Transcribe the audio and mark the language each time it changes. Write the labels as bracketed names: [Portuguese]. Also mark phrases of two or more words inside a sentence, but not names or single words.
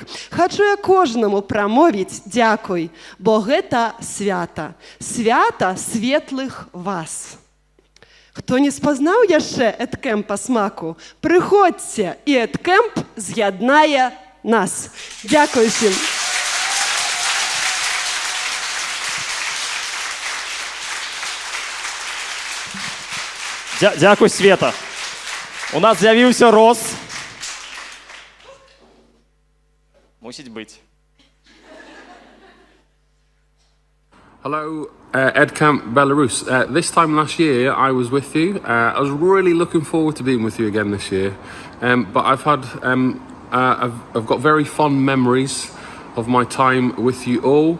[Belarusian] Хачу я кожнаму прамовіць дзякуй, бо гэта свята. Свята светлых вас. Хто не спазнаў яшчэ эдкэмп па смаку, прыходзьце, і эдкэмп з'яднае нас. Дзякуй усім. [Ukrainian] Дякую, Света. У нас з'явився роз. Мусить бути. [English] Hello, EdCamp Belarus. This time last year, I was with you. I was really looking forward to being with you again this year. But I've got very fond memories of my time with you all.